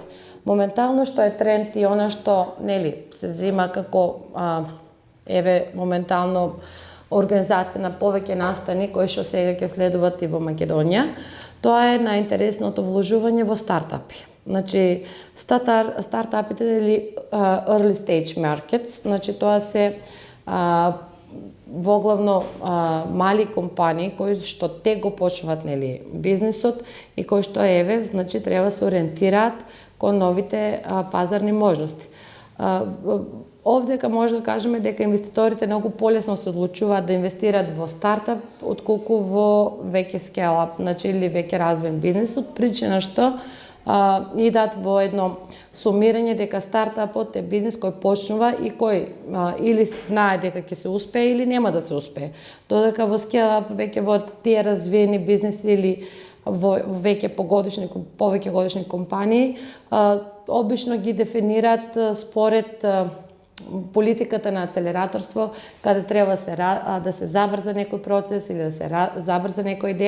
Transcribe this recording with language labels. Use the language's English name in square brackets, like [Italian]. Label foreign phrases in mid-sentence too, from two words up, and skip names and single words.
[Macedonian] Моментално што е тренд и она што, нели, се зема како, еве, моментално, организација на повеќе настани кои што сега ќе следуваат и во Македонија, тоа е на интересното вложување во стартапи. Значи, стартапите или [English] early stage markets, [Macedonian] значи тоа се воглавно мали компании кои што те го почнуваат, нели, бизнисот и кои што, еве, значи, треба се ориентираат кон новите пазарни можности. Овдека може да кажеме дека инвеститорите многу полесно се одлучуваат да инвестираат во стартап отколку во веќе scale-up, значи, или веќе развоен бизнес, од причина што идат во едно сумирање дека стартапот е бизнес кој почнува и кој или знае дека ќе се успее или нема да се успее. Додека во scale-up веќе во тие развиени бизнеси или во веќе повеќе годишни компании, обично ги дефинираат според политиката на акселераторство, каде треба да се забрза некој процес или да се забрза некоја идеја.